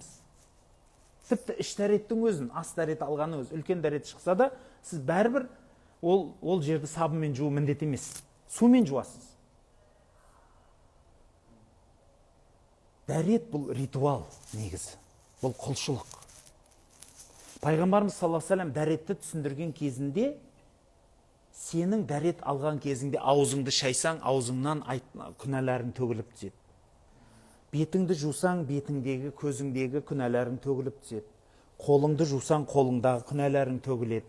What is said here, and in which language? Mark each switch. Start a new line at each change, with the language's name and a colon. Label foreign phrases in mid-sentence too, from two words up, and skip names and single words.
Kazakh: Тіпті іш дәреттің өзін, ас дәрет алғаны өз, үлкен дәрет шықса да, сіз бәрібір ол жерді сабынмен жуу міндет емес. Сумен жуасыз. Дәрет бұл ритуал негізі. Бұл құлшылық. Пайғамбарымыз
Arabic: صلى الله عليه وسلم
Kazakh: дәретті түсіндірген кезінде, сенің дәрет алған кезіңде аузыңды шайсаң, аузыңнан күнәларың төгіліп түседі. Бетіңді жусаң, бетіңдегі, көзіңдегі күнәларың төгіліп түседі. Қолыңды жусаң, қолыңдағы күнәларың төгіледі.